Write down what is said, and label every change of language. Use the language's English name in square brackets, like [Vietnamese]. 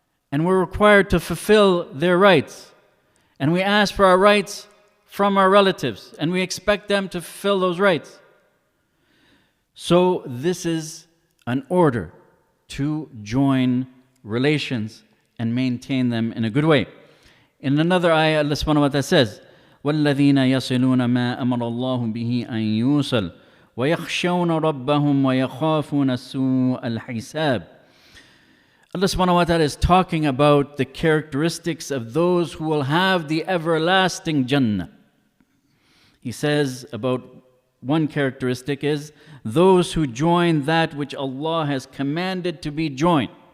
[English] And we're required to fulfill their rights. And we ask for our rights from our relatives. And we expect them to fulfill those rights. So this is an order to join relations and maintain them in a good way. In another ayah, Allah subhanahu wa ta'ala says, [Arabic] وَالَّذِينَ يَصِلُونَ مَا أَمَرَ اللَّهُ بِهِ أَن يُوصَلْ وَيَخْشَوْنَ رَبَّهُمْ وَيَخَافُونَ سُوءَ الْحِسَابِ. [English] Allah subhanahu wa ta'ala is talking about the characteristics of those who will have the everlasting Jannah. He says about one characteristic is those who join that which Allah has commanded to be joined.